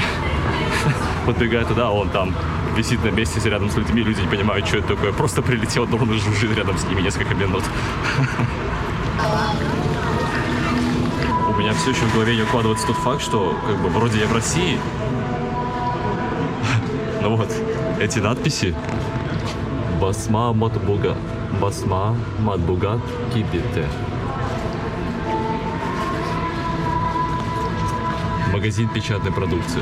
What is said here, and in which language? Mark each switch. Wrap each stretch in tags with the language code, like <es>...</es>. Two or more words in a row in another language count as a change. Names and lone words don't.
<ru>Подбегаю туда, а он там висит на месте рядом с людьми, люди не понимают, что это такое. Просто прилетел дрон и жужжит рядом с ними несколько минут. У меня все еще в голове не укладывается тот факт, что как бы вроде я в России. Ну вот, эти надписи.</ru> <tt>Басма матбугат кибите.</tt> <ru>Магазин печатной продукции.</ru>